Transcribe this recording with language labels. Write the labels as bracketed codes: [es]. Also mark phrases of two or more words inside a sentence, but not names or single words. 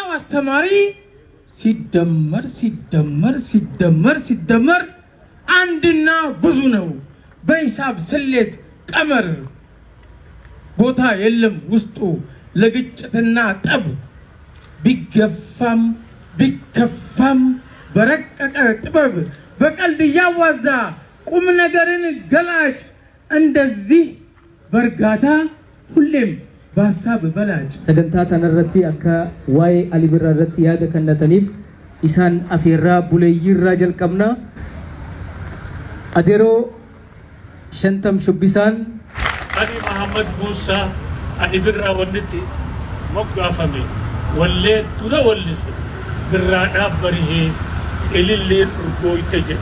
[am] አስተማሪ ሲደመር ሲደመር ሲደመር ሲደመር አንድና ብዙ ነው በሂሳብ ስሌት ቀመር። ቦታ የለም ውስጡ ለግጭትና ጠብ ቢገፋም ቢከፋም በረቀቀ ጥበብ በቀልድ እያዋዛ ቁም ነገርን ገላጭ እንደዚህ በእርጋታ ሁሌም በሀሳብ በላጭ። [om] sagantaa tanarratti akka waa'ee Ali Birraa irratti yaada kennataniif isaan afeerraa buleeyyiirraa jalqabna. Adeeroo Shantam Shubbisaan Ali Muhammad Musa Ali Birraa wannitti moggaafame wallee dura wallise birraadhaaf barihee ililleen urgooyte jedhe.